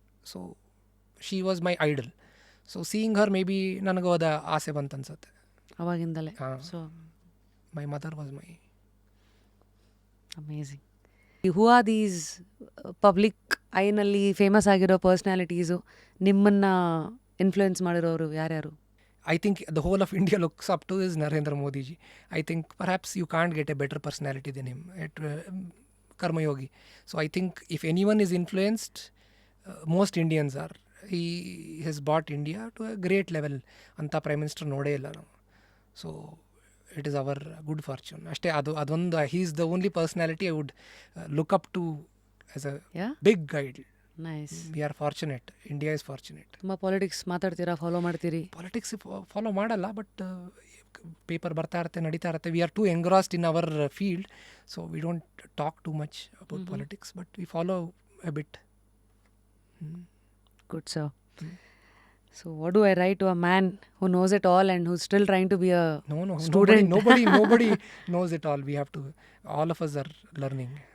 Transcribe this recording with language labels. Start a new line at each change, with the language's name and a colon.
English: So she was my idol. So seeing her, maybe
Kannada: ನನಗೂ ಅದ ಆಸೆ ಬಂತು ಅನ್ಸುತ್ತೆ ಅವಾಗಿಂದಲೇ. So
English: My mother was my amazing. Who are these
Kannada: public ಐನಲ್ಲಿ famous ಆಗಿರೋ ಪರ್ಸ್ನಾಲಿಟೀಸು, ನಿಮ್ಮನ್ನು ಇನ್ಫ್ಲೂಯೆನ್ಸ್ ಮಾಡಿರೋರು ಯಾರ್ಯಾರು?
English: I think the whole of India looks up to is Narendra Modi ji. I think perhaps you can't get a better personality than him. Karmayogi. So I think if anyone is influenced, most Indians are. He has brought India to a great level.
Kannada: Anta Prime Minister node illa ನಾವು.
English: So it is our good fortune.
Kannada: ಅಷ್ಟೇ. ಅದೊಂದು,
English: he is the only personality I would look up to as a big guide. Nice. We are fortunate. India is fortunate.
Kannada: ತುಂಬ politics ಮಾತಾಡ್ತೀರಾ, follow ಮಾಡ್ತೀರಿ? Politics follow ಮಾಡಲ್ಲ, but paper ಬರ್ತಾ ಇರುತ್ತೆ, ನಡೀತಾ ಇರುತ್ತೆ.
English: We are too engrossed in our field, so we don't talk too much about politics, but we follow a bit. Good sir. So what do I write to a man who knows it all and who's still trying to be a student? Nobody knows it all. We have to, all of us are learning.